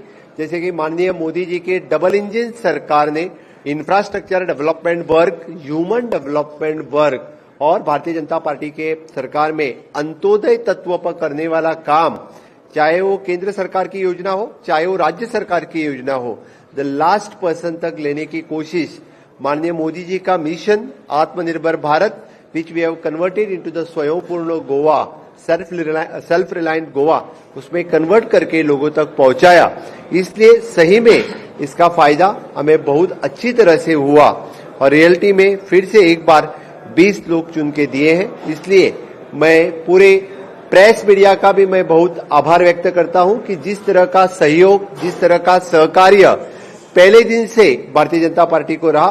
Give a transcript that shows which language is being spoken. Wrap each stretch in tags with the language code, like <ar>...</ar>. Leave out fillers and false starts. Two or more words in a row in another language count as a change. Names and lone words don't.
<hi>जैसे कि माननीय मोदी जी के</hi> <en>double engine</en> <hi>सरकार ने</hi> <en>infrastructure development work, human development work</en> <hi>और भारतीय जनता पार्टी के सरकार में अंत्योदय तत्व पर करने वाला काम, चाहे वो केंद्र सरकार की योजना हो, चाहे वो राज्य सरकार की योजना हो,</hi> <en>the last person</en> <hi>तक लेने की कोशिश माननीय मोदी जी का मिशन आत्मनिर्भर भारत,</hi> <en>which we have converted into the स्वयंपूर्ण गोवा, self reliant गोवा,</en> <hi>उसमें कन्वर्ट करके लोगों तक पहुंचाया। इसलिए सही में इसका फायदा हमें बहुत अच्छी तरह से हुआ और रियलिटी में फिर से एक बार 20 लोग चुन के दिए हैं। इसलिए मैं पूरे</hi> <en>press media</en> <hi>का भी मैं बहुत आभार व्यक्त करता हूं कि जिस तरह का सहयोग, जिस तरह का सहकार्य पहले दिन से भारतीय जनता पार्टी को रहा।</hi>